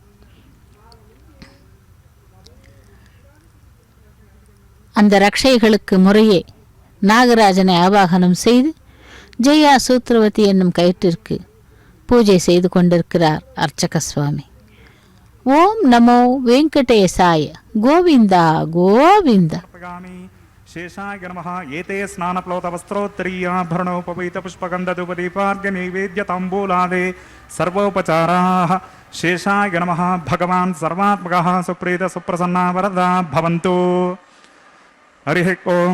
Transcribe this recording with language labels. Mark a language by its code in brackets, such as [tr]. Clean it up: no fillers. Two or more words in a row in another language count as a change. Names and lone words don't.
[ta] அந்த ரக்ஷைகளுக்கு முறையே நாகராஜனை ஆவாகனம் செய்து ஜெயா சூத்ரவதி என்னும் கயிற்றிற்கு பூஜை செய்து கொண்டிருக்கிறார் அர்ச்சக சுவாமி. [sa] ओं नमो वेङ्कटेशाय. கோவிந்தா கோவிந்தா. शेषाय नमः. एते स्नानप्लोतवस्त्रोत्तरीयाभरणोपवीतपुष्पगन्धधूपदीपार्घ्यनैवेद्यताम्बूलादे सर्वोपचाराः शेषाय नमः. भगवान् सर्वात्मकः सुप्रीत सुप्रसन्ना वरदा भवन्तु. हरिः ओं.